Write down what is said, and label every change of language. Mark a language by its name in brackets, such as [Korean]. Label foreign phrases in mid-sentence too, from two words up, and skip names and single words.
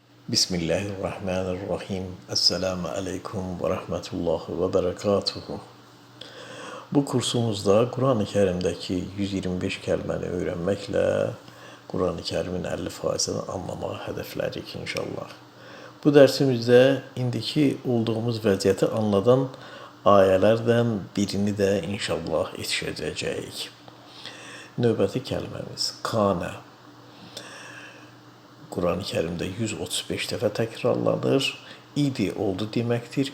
[Arabic] بسم الله الرحمن الرحيم السلام عليكم ورحمة الله وبركاته. [Azerbaijani] Bu kursumuzda Kur'an-ı Kerim'deki 125 kəlməni öyrənməklə Kur'an-ı Kerim'in 50%'ini anlamağı hedeflədik inşallah. Bu dersimizde indiki olduğumuz vəziyyəti anladan ayələrdən birini də inşallah yetişəcəyik. Növbəti kəlməmiz Kana. Kur'an-ı Kerim'de 135 dəfə təkrarlanır. İdi oldu deməkdir.